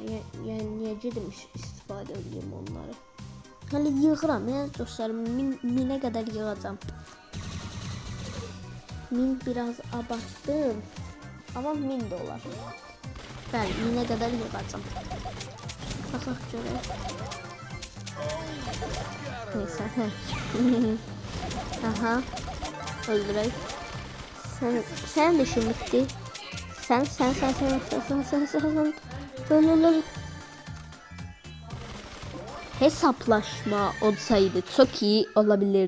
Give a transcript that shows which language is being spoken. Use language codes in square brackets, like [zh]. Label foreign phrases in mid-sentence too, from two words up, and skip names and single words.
[az] Yəni niyə gedim istifadə edeyim onları? Hələ yığıram, yəni dostlarım, 1000'e qədər yığacam. [tr] 1000 biraz abarttım, amma 1000 dolar. [az] Bəli, 1000'e qədər yığacam. Baxaq görək. Neyse. Aha, öldürək. [tr] Sen de işin bitti. Sen. Öl. Hesaplaşma olsaydı çok iyi olabilir.